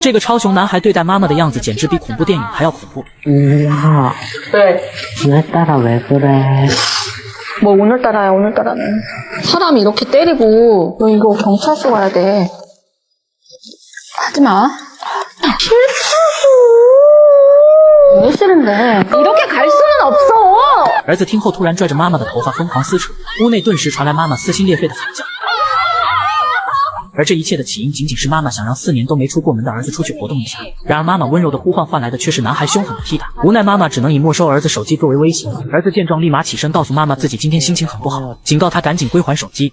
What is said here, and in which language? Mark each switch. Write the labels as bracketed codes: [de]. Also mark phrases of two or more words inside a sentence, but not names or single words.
[zh] 这个超熊男孩对待妈妈的样子简直比恐怖电影还要恐怖。 [ko] 네. 오늘따라 왜 그래? 뭐 오늘따라야 오늘따라는. 사람이 이렇게 때리고 너 이거 경찰서 가야 돼. 하지마. 싫다고. 왜 싫은데? 이렇게 갈 수는 없어. [zh] 儿子听后突然拽着妈妈的头发疯狂撕扯，屋内顿时传来妈妈撕心裂肺的惨叫。而这一切的起因仅仅是妈妈想让4年都没出过门的儿子出去活动一下，然而妈妈温柔的呼唤换来的却是男孩凶狠的踢打。无奈妈妈只能以没收儿子手机作为威胁。儿子见状立马起身告诉妈妈自己今天心情很不好，警告他赶紧归还手机。